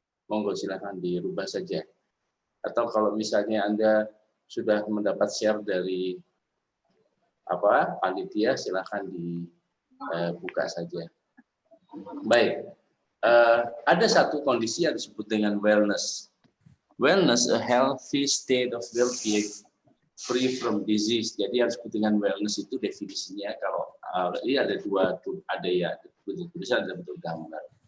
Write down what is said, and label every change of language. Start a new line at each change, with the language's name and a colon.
Indonesian: Monggo silakan dirubah saja. Atau kalau misalnya Anda sudah mendapat share dari panitia, silakan dibuka saja. Baik, ada satu kondisi yang disebut dengan wellness.
English: Wellness, a healthy state of well-being, free from disease.
Indonesian: Jadi yang disebut dengan wellness itu definisinya kalau ini ada ada ya bentuk tulisan, ada bentuk gambar.